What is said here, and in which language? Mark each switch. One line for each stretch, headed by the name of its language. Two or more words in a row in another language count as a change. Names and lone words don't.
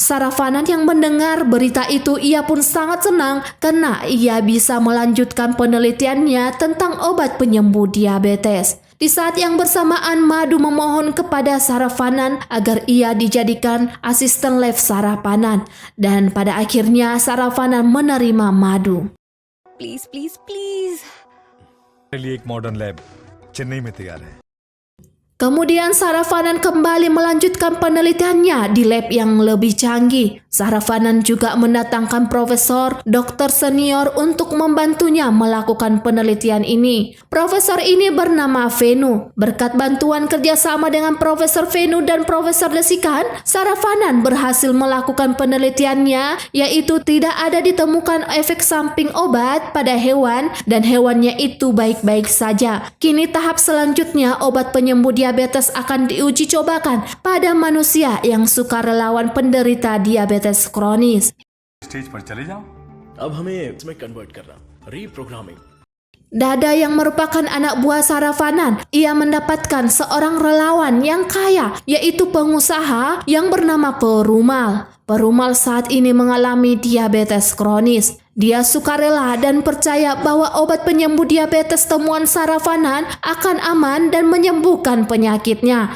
Indonesian: Saravanan yang mendengar berita itu ia pun sangat senang karena ia bisa melanjutkan penelitiannya tentang obat penyembuh diabetes. Di saat yang bersamaan Madhu memohon kepada Saravanan agar ia dijadikan asisten lab Saravanan dan pada akhirnya Saravanan menerima Madhu.
English: please please please
Hindi: के लिए एक
English: modern lab
Hindi: चेन्नई में तैयार है।
Indonesian: Kemudian Saravanan kembali melanjutkan penelitiannya di lab yang lebih canggih. Saravanan juga mendatangkan profesor, dokter senior untuk membantunya melakukan penelitian ini. Profesor ini bernama Venu. Berkat bantuan kerjasama dengan Profesor Venu dan Profesor Desikan, Saravanan berhasil melakukan penelitiannya, yaitu tidak ada ditemukan efek samping obat pada hewan dan hewannya itu baik-baik saja. Kini tahap selanjutnya obat penyembuh diabetes akan diuji cobakan pada manusia yang sukarelawan penderita diabetes kronis.
Hindi: स्टेज पर चले जाओ। अब हमें इसमें कन्वर्ट करना, रीप्रोग्रामिंग।
Indonesian: Dada yang merupakan anak buah Saravanan, ia mendapatkan seorang relawan yang kaya, yaitu pengusaha yang bernama Perumal. Perumal saat ini mengalami diabetes kronis. Dia sukarela dan percaya bahwa obat penyembuh diabetes temuan Saravanan akan aman dan menyembuhkan penyakitnya.